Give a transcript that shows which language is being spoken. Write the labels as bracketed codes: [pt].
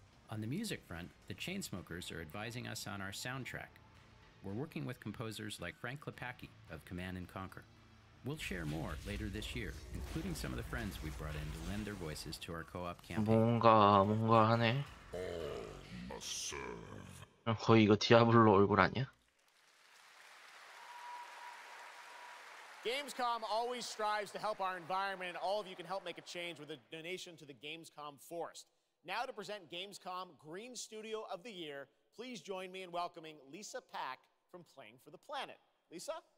[en] On the music front, the Chainsmokers are advising us on our soundtrack. We're working with composers like Frank Klepacki of Command & Conquer. We'll share more later this year, including some of the friends we brought in to lend their voices to our co-op campaign. [ko] 뭔가 하네. 거의 이거 디아블로 얼굴 아니야? [en] Gamescom always strives to help our environment, and all of you can help make a change with a donation to the Gamescom Forest. Now to present Gamescom Green Studio of the Year, please join me in welcoming Lisa Pack from Playing for the Planet. Lisa?